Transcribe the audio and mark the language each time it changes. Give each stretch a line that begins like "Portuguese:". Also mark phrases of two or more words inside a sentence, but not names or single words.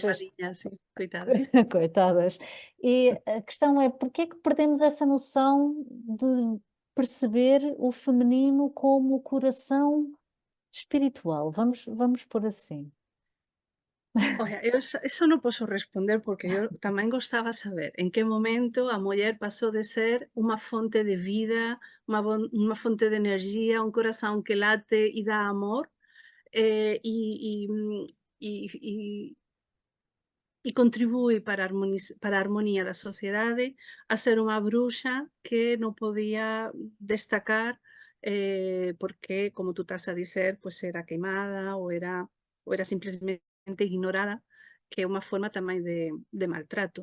Portuguese: bruxas. queimadinhas, sim, coitadas. Coitadas. E a questão é, porque é que perdemos essa noção de perceber o feminino como o coração espiritual? Vamos pôr assim.
Galician: Olha, eu eso non poso responder porque eu tamén gostaba saber en que momento a muller pasou de ser unha fonte de vida, unha fonte de enerxía, un corazón que late e dá amor, e, e contribúe para a armonía da sociedade, a ser unha bruxa que non podía destacar, porque, como tú estás a dizer, pois era queimada ou era simplemente ignorada, que é unha forma tamén de maltrato.